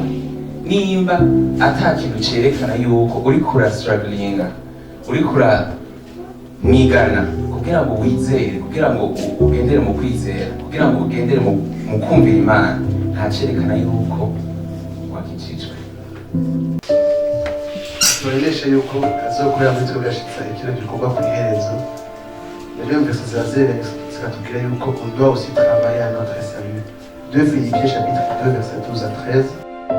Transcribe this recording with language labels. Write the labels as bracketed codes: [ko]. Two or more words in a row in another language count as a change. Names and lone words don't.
[rn] Nimba ata kintu cerekana yuko uri kura strugglinga, uri kura mwigana kugira ngo wizere, kugira ngo ugendere mu kwizera, kugira ngo ugendere mu kumvira Imana, nta cerekana yuko wakijijwe. Tumenyesha yuko azokorera muri twe gashitsa ikintu gikorwa ku iherezo. Rero mbese zikatubwira yuko [fr] on doit aussi travailler à notre salut. 2 Philippiens chapitre 2 verset 12 à 13.